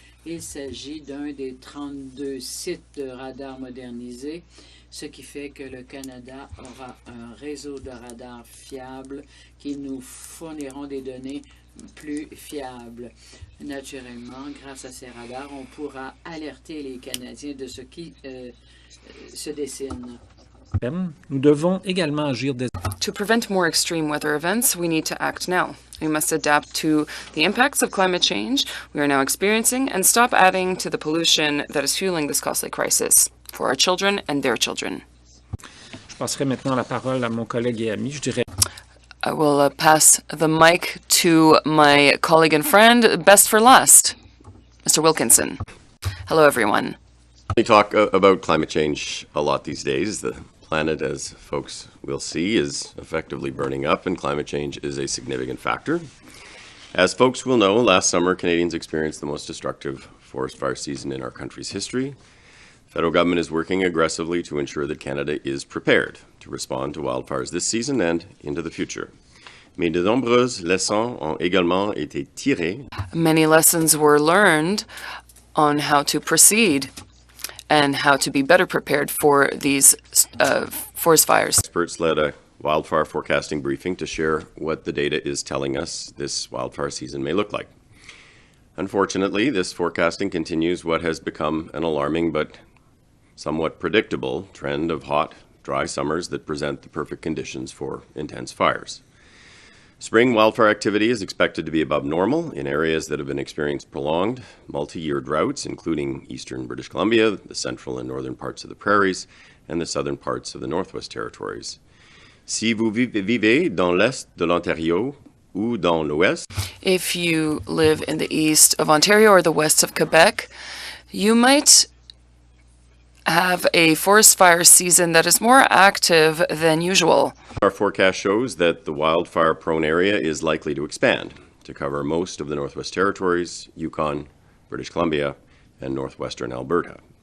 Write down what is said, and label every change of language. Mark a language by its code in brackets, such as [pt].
[fr] Il s'agit d'un des 32 sites de radar modernisés, ce qui fait que le Canada aura un réseau de radars fiables qui nous fourniront des données plus fiables. Naturellement, grâce à ces radars, on pourra alerter les Canadiens de ce qui se dessine. Nous devons également agir dès... [en] To prevent more extreme weather events, we need to act now. We must adapt to the impacts of climate change we are now experiencing and stop adding to the pollution that is fueling this costly crisis for our children and their children. [fr] Je passerai maintenant la parole à mon collègue et ami. Je dirais... [en] I will pass the mic to my colleague and friend, best for last, Mr. Wilkinson. Hello, everyone. We talk about climate change a lot these days. The planet, as folks will see, is effectively burning up, and climate change is a significant factor. As folks will know, last summer, Canadians experienced the most destructive forest fire season in our country's history. The federal government is working aggressively to ensure that Canada is prepared to respond to wildfires this season and into the future. [fr] Mais de nombreuses leçons ont également été tirées. [en] Many lessons were learned on how to proceed and how to be better prepared for these forest fires. Experts led a wildfire forecasting briefing to share what the data is telling us this wildfire season may look like. Unfortunately, this forecasting continues what has become an alarming but somewhat predictable trend of hot, dry summers that present the perfect conditions for intense fires. Spring wildfire activity is expected to be above normal in areas that have been experiencing prolonged, multi-year droughts, including eastern British Columbia, the central and northern parts of the prairies, and the southern parts of the Northwest Territories. [fr] Si vous vivez dans l'est de l'Ontario ou dans l'ouest, [en] if you live in the east of Ontario or the west of Quebec, you might have a forest fire season that is more active than usual. Our forecast shows that the wildfire-prone area is likely to expand to cover most of the Northwest Territories, Yukon, British Columbia, and northwestern Alberta.